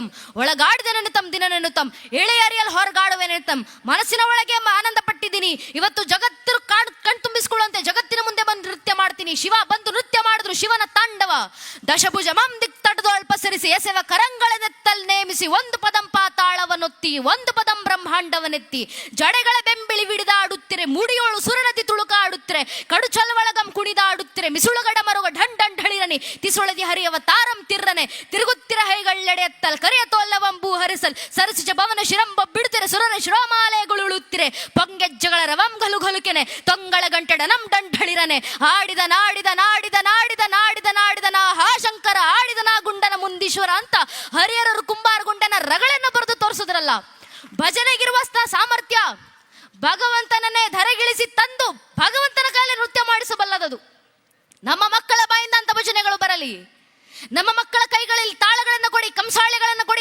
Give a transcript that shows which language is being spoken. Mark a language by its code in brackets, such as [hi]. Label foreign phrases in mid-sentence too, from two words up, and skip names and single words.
[kn] ಒಳಗಾಡಿದ ನೆನತಂ ದಿನ ನೆನುತಂ, ಎಳೆಯರಿಯಲ್ಲಿ ಹೊರಗಾಡುವೆ ನೆನತಂ. ಮನಸ್ಸಿನ ಒಳಗೆ ಆನಂದ ಪಟ್ಟಿದ್ದೀನಿ. ಇವತ್ತು ಜಗತ್ತು ಕಣ್ತುಂಬಿಸಿಕೊಳ್ಳುವಂತೆ ಜಗತ್ತಿನ ಮುಂದೆ ಬಂದು ನೃತ್ಯ ಮಾಡ್ತೀನಿ. ಶಿವ ಬಂದು ನೃತ್ಯ ಮಾಡಿದ್ರು. ಶಿವನ ತಾಂಡವ ದಶಭುಜ ಮಂ ದಿಕ್ ತಡೆದು ಅಲ್ಪ ಸರಿಸಿ ಎಸೆವ ಕರಂಗಳನೆತ್ತಲ್ ನೇಮಿಸಿ ಒಂದು ಪದಂ ಪಾತಾಳವನ್ನೊತ್ತಿ ಒಂದು ಪದಂ ಬ್ರಹ್ಮಾಂಡವನೆತ್ತಿ ಜಡೆಗಳ ಬೆಂಬಿಳಿ ವಿಡಿದಾಡುತ್ತಿರೆ ಮುಡಿಯೋಳು ಸುರನದಿ ತುಳುಕಾಡುತ್ತಿರೆ ಕಡು ಚಲವಳಗಂ ಕುಣಿದಾಡುತ್ತಿರೆ ಮಿಸುಳುಗಡ ಮರುಗ ಢಂಡ್ ಢಂಡ್ ಹಳಿರನಿ ತಿಸುಳದಿ ಹರಿಯವ ತಾರಂ ತಿರ್ರನೆ ತಿರುಗುತ್ತಿರ ಹೈಗಳ್ಳೆಡೆ ಎತ್ತಲ್ ಕರಿಯ ತೋಲ್ಲವಂಬೂ ಹರಿಸಲ್ ಸರಸಿಜ ಭವನ ಶಿರಂಬ ಬಿಡುತ್ತಿರೆ ಸುರನ ಶಿರೋಮಾಲೆಗಳುಳುತ್ತಿರೆ ಪೊಂಗೆಜ್ಜಗಳ ರವಂ ಗಲುಗಲುಕೆನೆ ತೊಂಗಳ ಗಂಟೆಡ ನಂ ಢಂಡ್ ಹಳಿರನೆ ಆಡಿದ ನಾಡಿದ ನಾಡಿದ ನಾಡಿದ ನಾಡಿದ ನಾಡಿದ ನಾ ಹಾ ಶಂಕರ ಆಡಿದ ನಾ ಗುಂಡನ ಮುಂದೀಶ್ವರ ಅಂತ ಹರಿಹರರು ಕುಂಬಾರಗುಂಡನ ರಗಳನ್ನು ಬರೆದು ತೋರಿಸಿದ್ರಲ್ಲ. ಭಜನೆಗಿರುವಷ್ಟ ಸಾಮರ್ಥ್ಯ ಭಗವಂತನನ್ನೇ ಧರೆಗಿಳಿಸಿ ತಂದು ಭಗವಂತನ ಕೈಯಲ್ಲಿ ನೃತ್ಯ ಮಾಡಿಸಬಲ್ಲದದು. ನಮ್ಮ ಮಕ್ಕಳ ಬಾಯಿಂದ ಅಂತ ಭಜನೆಗಳು ಬರಲಿ. ನಮ್ಮ ಮಕ್ಕಳ ಕೈಗಳಲ್ಲಿ ತಾಳಗಳನ್ನು ಕೊಡಿ, ಕಂಸಾಳೆಗಳನ್ನು ಕೊಡಿ.